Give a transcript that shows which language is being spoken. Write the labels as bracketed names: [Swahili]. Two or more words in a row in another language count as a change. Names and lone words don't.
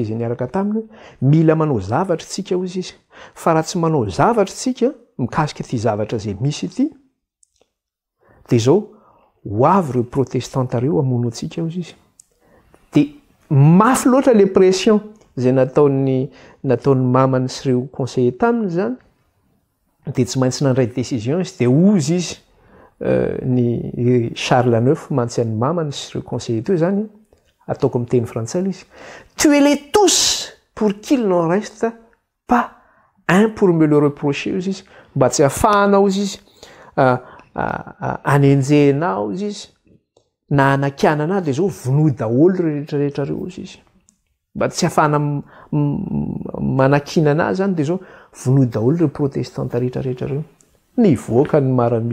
[Malagasy] zay niaraka taminy mila manao zavatra tsika hozy izy fa raha tsy manao zavatra tsika mikasika ty zavatra zay misy ity de zao ho avy reo protestanta reo amono atsika hozy izy de mafy loatra le pression zay nataony mamany sy reo conseiller taminy zany de tsy maintsy nandray décision izy de ozy izy ny Charles IX mantsy an'ny mamany sy reo conseiller teo zany ataoko amin'ny teny frantsay izy [French] tuez-les tous pour qu'il n'en reste pas un pour me le reprocher [Malagasy] ozy izy mba tsy afahana ozy izy anenjehana ozy izy na anakiana ana de zao vonoy daholo rehetrarehetra reo ozy izy mba tsy afahana manakina ana zany de zao vonoy daholo reo protestanta rehetrarehetra reo nivoaka ny